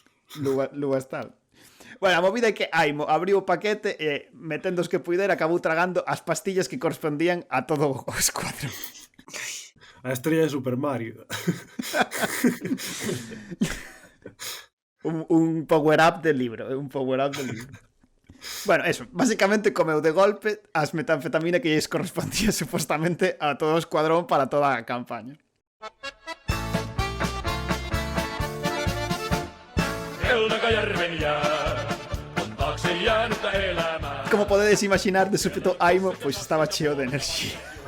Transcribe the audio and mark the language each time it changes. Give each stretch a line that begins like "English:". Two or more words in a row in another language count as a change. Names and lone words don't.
Galician: Luvas tal. Bueno, a movida é que Aimo abriu o paquete e, metendo os que puidera, acabou tragando as pastillas que correspondían a todo o escuadrón. A estrella de Super Mario.
Spanish: un power-up del libro.
Galician: Bueno, eso, básicamente comeu de golpe as metanfetamina que lles correspondía supostamente a todo o escuadrón para toda a campaña. Como podedes imaginar, de súpeto Aimo pois estaba cheo de enerxía.